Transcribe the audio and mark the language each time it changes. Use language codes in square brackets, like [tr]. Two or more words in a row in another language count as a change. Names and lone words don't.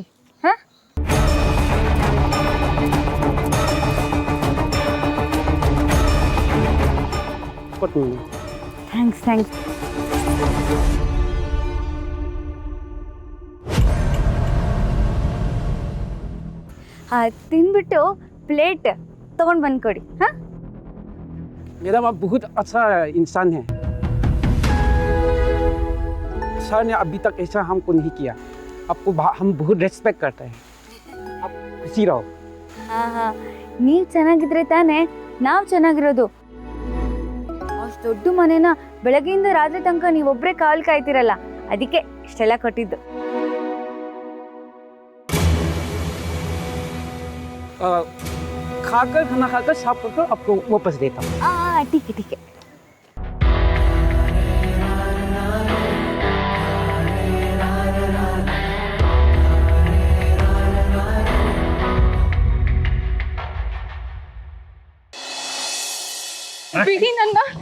[kn] ಹಾ, ಥ್ಯಾಂಕ್ಸ್. ತಿಂದ್ಬಿಟ್ಟು ಪ್ಲೇಟ್ ತಗೊಂಡು ಬಂದು ಕೊಡಿ. ಹಾ, [hi] मेरा बाप बहुत अच्छा इंसान है. सर ने अभी तक ऐसा हमको नहीं किया. आपको हम बहुत रेस्पेक्ट करते हैं. आप खुशी रहो. [kn] ಹಾಂ, ನೀವು ಚೆನ್ನಾಗಿದ್ರೆ ತಾನೇ ನಾವು ಚೆನ್ನಾಗಿರೋದು. ಅಷ್ಟು ದೊಡ್ಡ ಮನೇನ ಬೆಳಗ್ಗೆಯಿಂದ ರಾತ್ರಿ ತನಕ ನೀವೊಬ್ಬರೇ ಕಾವಲು ಕಾಯ್ತಿರಲ್ಲ, ಅದಕ್ಕೆ ಇಷ್ಟೆಲ್ಲ ಕೊಟ್ಟಿದ್ದು. [hi] खाना खाकर साफ कर आपको वापस देता हूँ. ठीक है. [kn] ಬಿಡಿ ನನ್ನ.